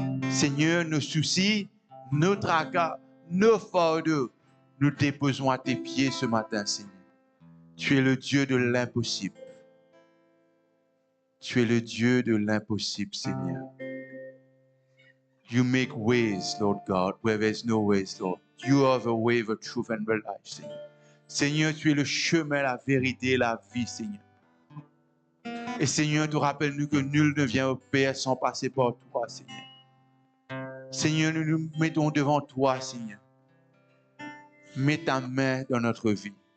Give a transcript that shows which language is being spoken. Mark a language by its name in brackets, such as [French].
[French] Seigneur, nos soucis, nos tracas, nos fardeaux, nous déposons à tes pieds ce matin, Seigneur. Tu es le Dieu de l'impossible. Tu es le Dieu de l'impossible, Seigneur. [English] You make ways, Lord God, where there's no ways, Lord. You are the way, the truth and the life, Seigneur. [French] Seigneur, tu es le chemin, la vérité et la vie, Seigneur. Et Seigneur, tu rappelles-nous que nul ne vient au Père sans passer par toi, Seigneur. Seigneur, nous nous mettons devant toi, Seigneur. Mets ta main dans notre vie.